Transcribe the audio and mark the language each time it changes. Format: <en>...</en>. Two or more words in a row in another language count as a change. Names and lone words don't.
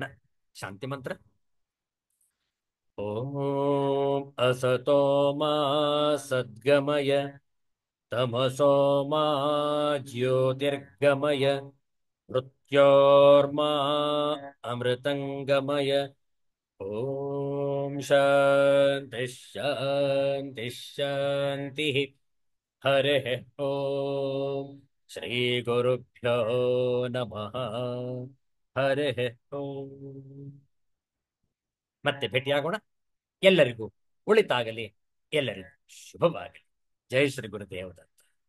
<kn>ಶಾಂತಿ ಮಂತ್ರ.</kn> <sa>ಓಂ ಅಸತೋ ಮಾ ಸದ್ಗಮಯ ತಮಸೋ ಮಾ ಜ್ಯೋತಿರ್ಗಮಯ ಮೃತ್ಯೋರ್ಮಾ ಅಮೃತಂಗಮಯ. ಓಂ ಶಾಂತಿ ಶಾಂತಿ ಶಾಂತಿ. ಹರೇ ಓಂ. ಶ್ರೀ ಗುರುಭ್ಯೋ ನಮಃ. ಹರೇ ಓಂ.</sa> <kn>ಮತ್ತೆ ಭೇಟಿಯಾಗೋಣ. ಎಲ್ಲರಿಗೂ ಒಳಿತಾಗಲಿ, ಎಲ್ಲರಿಗೂ ಶುಭವಾಗಲಿ. ಜೈ ಶ್ರೀ ಗುರುದೇವದತ್ತ.</kn>